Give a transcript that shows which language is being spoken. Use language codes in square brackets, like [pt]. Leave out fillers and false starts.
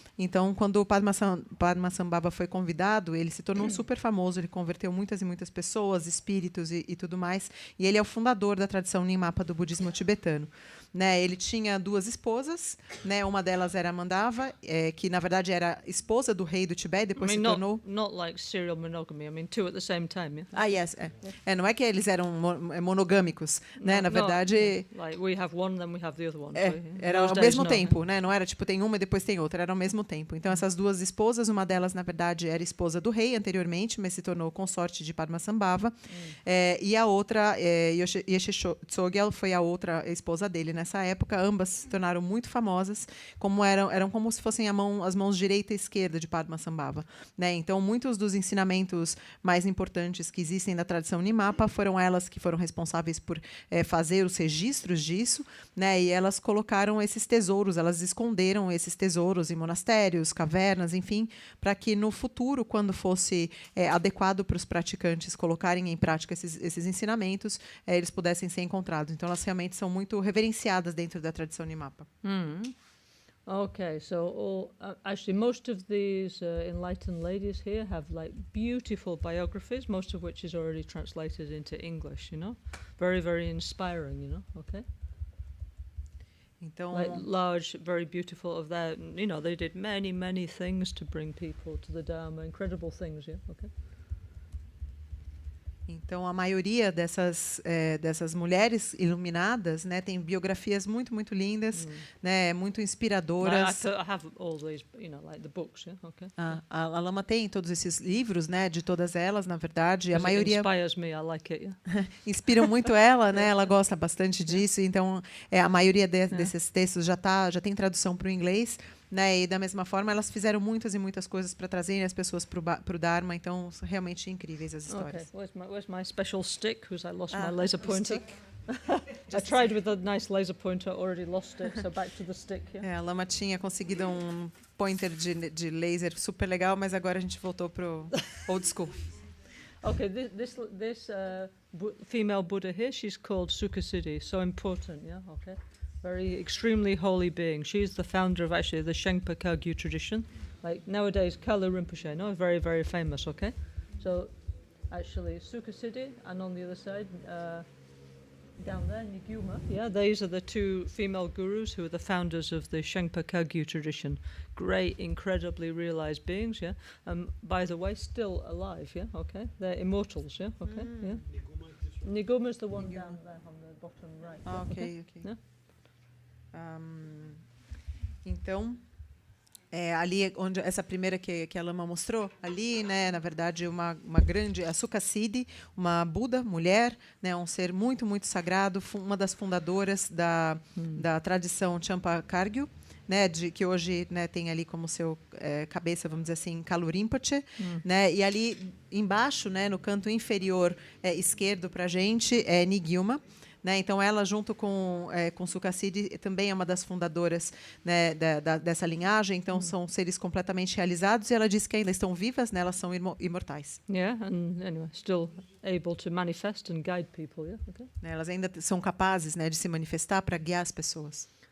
[pt] Então, quando o Padmasambhava foi convidado, ele se tornou super famoso. Ele converteu muitas e muitas pessoas, espíritos e tudo mais. E ele é o fundador da tradição Nyingmapa do budismo tibetano. Né, ele tinha duas esposas, né, uma delas era Mandava, que na verdade era esposa do rei do Tibete, depois se tornou... [en] Not like serial monogamy, I mean two at the same time, yeah? Yes. [pt] Não é que eles eram monogâmicos, né, na verdade... [en] Like we have one, then we have the other one. [pt] Era ao mesmo tempo, né, não era tipo tem uma e depois tem outra, era ao mesmo tempo. Então essas duas esposas, uma delas na verdade era esposa do rei anteriormente, mas se tornou consorte de Padmasambhava, e a outra, Yeshisogyal, foi a outra esposa dele. Nessa época, ambas se tornaram muito famosas, como eram como se fossem as mãos direita e esquerda de Padmasambhava. Né? Então, muitos dos ensinamentos mais importantes que existem da tradição Nyingmapa foram elas que foram responsáveis por fazer os registros disso, né? E elas colocaram esses tesouros, elas esconderam esses tesouros em monastérios, cavernas, enfim, para que no futuro, quando fosse adequado para os praticantes colocarem em prática esses ensinamentos, eles pudessem ser encontrados. Então, elas realmente são muito reverenciadas dentro da tradição Nyingmapa. [en] Okay, so actually most of these enlightened ladies here have like beautiful biographies, most of which is already translated into English, you know? Very, very inspiring, you know? Okay? [pt] Então, [en] like large, very beautiful of their, you know, they did many things to bring people to the Dharma, incredible things, yeah? Okay? [pt] Então, a maioria dessas mulheres iluminadas, né, tem biografias muito lindas, né, muito inspiradoras. [en] I have all these, you know, like the books, yeah? Okay. [pt] A Lama tem todos esses livros, né, de todas elas, na verdade. A maioria [en] inspires me, I like it, yeah? [pt] Inspiram muito ela, né? Ela gosta bastante disso. Então, a maioria desses textos já tem tradução para o inglês. né? E da mesma forma, elas fizeram muitas e muitas coisas para trazerem as pessoas para o Dharma. Então, são realmente incríveis as [en] Okay, [pt] histórias. [en] where's my special stick? Because I lost my Ah, laser [pt] o [en] pointer. stick. I tried with a nice laser pointer, already lost it, so back to the stick, yeah? [pt] A Lama tinha conseguido um pointer de laser super legal, mas agora a gente voltou pro [en] old school. Okay, this female Buddha here, she's called Sukhasiddhi, so important, yeah, okay? Very extremely holy being. She's the founder of actually the Shengpa Kagyu tradition. Like nowadays, Kala Rinpoche, no, very, very famous, okay? So actually Sukhasiddhi, and on the other side, down there, Niguma, yeah, these are the two female gurus who are the founders of the Shengpa Kagyu tradition. Great, incredibly realized beings, yeah. By the way, still alive, yeah, okay. They're immortals, yeah, okay, yeah. Niguma's the one down there on the bottom right. Ah, yeah, ok, ok. Yeah. [pt] Então, ali onde essa primeira que a Lama mostrou, ali, né, na verdade, uma grande, a Sukhasiddhi, uma Buda, mulher, né, um ser muito, muito sagrado, uma das fundadoras da tradição Champa Kagyu, né, que hoje, né, tem ali como seu cabeça, vamos dizer assim, Kalu Rinpoche, né, e ali embaixo, né, no canto inferior esquerdo para a gente, é Niguma. Né, então, ela, junto com Sukhasiddhi, também é uma das fundadoras, né, dessa linhagem. Então, são seres completamente realizados. E ela diz que ainda estão vivas, né, elas são imortais. [en] Yeah, and anyway, still able to manifest and guide people, yeah, okay. [pt] Né, elas ainda são capazes, né, de se manifestar para guiar as pessoas.